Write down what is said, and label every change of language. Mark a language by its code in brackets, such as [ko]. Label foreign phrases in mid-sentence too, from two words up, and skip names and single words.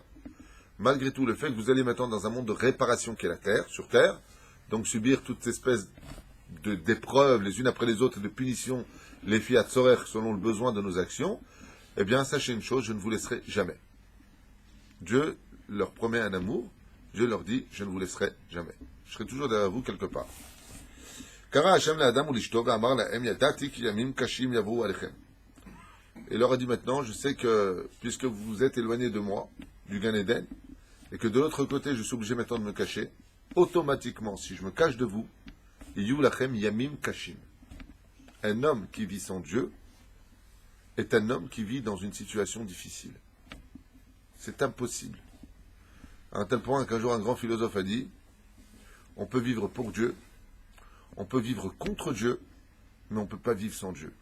[fr] Malgré tout, le fait que vous allez maintenant dans un monde de réparation qui est la terre, sur terre, donc subir toute espèce d'épreuves, les unes après les autres, de punitions, les fiat sorer selon le besoin de nos actions, eh bien, sachez une chose, je ne vous laisserai jamais. Dieu leur promet un amour, Dieu leur dit, je ne vous laisserai jamais. Je serai toujours derrière vous quelque part. [he] קרא השם לאדם ולאשתו ואמר להם ידעתי כי ימים קשים יבואו עליכם. [fr] Et leur a dit maintenant, je sais que, puisque vous vous êtes éloignés de moi, du Gan Eden, et que de l'autre côté, je suis obligé maintenant de me cacher, automatiquement, si je me cache de vous, [he] יהיו לכם ימים קשים. [fr] Un homme qui vit sans Dieu est un homme qui vit dans une situation difficile. C'est impossible. À un tel point qu'un jour un grand philosophe a dit, on peut vivre pour Dieu, on peut vivre contre Dieu, mais on ne peut pas vivre sans Dieu.